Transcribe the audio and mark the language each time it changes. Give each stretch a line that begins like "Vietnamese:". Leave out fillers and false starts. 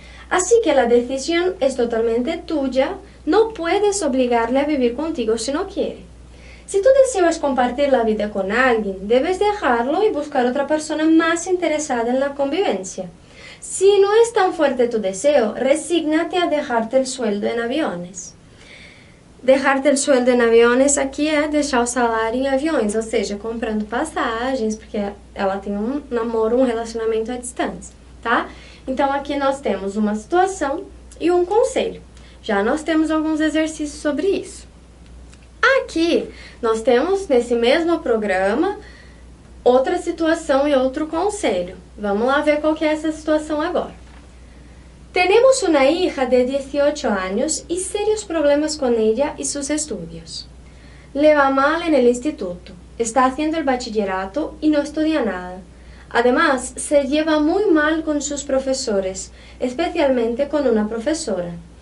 Spanish: Así que la decisión es totalmente tuya, no puedes obligarle a vivir contigo si no quiere. Si tu deseo es compartir la vida con alguien, debes dejarlo y buscar otra persona más interesada en la convivencia. Si no es tan fuerte tu deseo, resígnate a dejarte el sueldo en aviones. Dejarte el sueldo em aviões
Portuguese: aqui é deixar o salário em aviões, ou seja, comprando passagens, porque ela tem um namoro, um relacionamento à distância, tá? Então aqui nós temos uma situação e um conselho. Já nós temos alguns exercícios sobre isso. Aqui nós temos, nesse mesmo programa, outra situação e outro conselho. Vamos lá ver qual que é essa situação agora.
Spanish: Tenemos una hija de 18 años y serios problemas con ella y sus estudios. Le va mal en el instituto, está haciendo el bachillerato y no estudia nada. Además, se lleva muy mal con sus profesores, especialmente con una profesora.